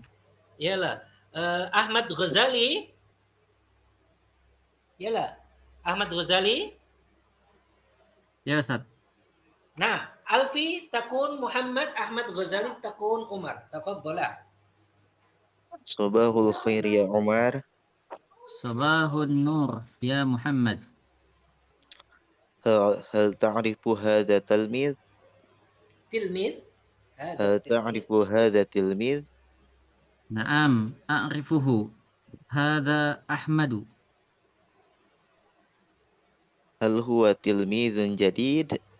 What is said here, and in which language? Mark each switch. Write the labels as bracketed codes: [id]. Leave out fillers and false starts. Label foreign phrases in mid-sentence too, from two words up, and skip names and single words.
[ar] Yalah. Ahmad Ghazali. Yalah. Ahmad Ghazali. يا أستاذ. Nah, Alfi takun Muhammad, Ahmad Ghazali takun Umar. Tafadhala. صباح الخير يا Umar. صباح النور يا Muhammad. هل تعرف هذا تلميذ؟ Tilmiz. هل تعرف هذا تلميذ؟ نعم، أعرفه. هذا أحمد. هل هو تلميذ جديد؟